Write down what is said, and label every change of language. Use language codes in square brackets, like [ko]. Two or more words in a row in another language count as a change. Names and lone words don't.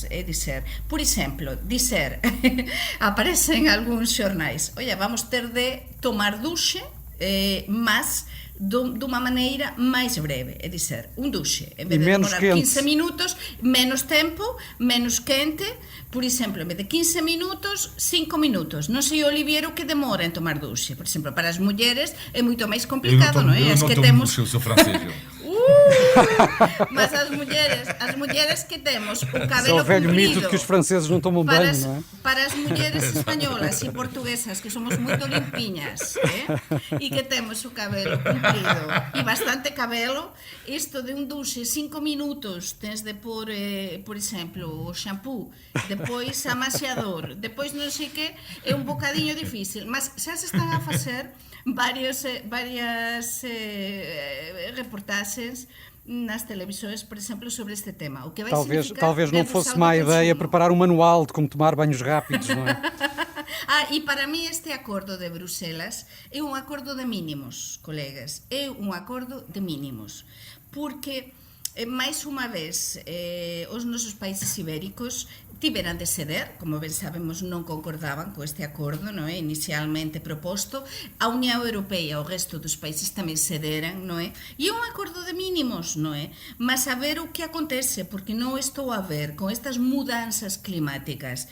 [gl] É dizer, por exemplo, aparecen algúns xornais, oye, vamos ter de tomar duxe, mas dunha maneira máis breve, é dizer, un duxe, en vez de demorar 15 minutos, menos tempo, menos quente, por exemplo, en vez de 15 minutos, 5 minutos. Non sei, Olivier, o que demora en tomar duxe. Por exemplo, para as mulleres é moito máis complicado, non é? Eu non tomo duxe, eu sou francés. Mas as mulleres que temos o cabelo [pt] comprido... É o velho mito de que os franceses não tomam banho, não é? [gl] Para as mulleres espanholas e portuguesas, que somos moito limpiñas, e que temos o cabelo comprido e bastante cabelo, isto de un duxe 5 minutos, tens de pôr, por exemplo, o shampoo, depois amaciador, depois non sei que, é un bocadiño difícil, mas xa se están a facer varias reportaxes nas televisões, por exemplo, sobre este tema. O que vai [pt] talvez não fosse má ideia preparar um manual de como tomar banhos rápidos, não é? [gl] E para mí este acordo de Bruselas é un acordo de mínimos, colegas, é un acordo de mínimos, porque máis unha vez os nosos países ibéricos tiveran de ceder, como ben sabemos non concordaban co este acordo, non é, inicialmente proposto, a Unión Europea e o resto dos países tamén cederan, non é, e é un acordo de mínimos, non é, mas a ver o que acontece, porque non estou a ver con estas mudanzas climáticas.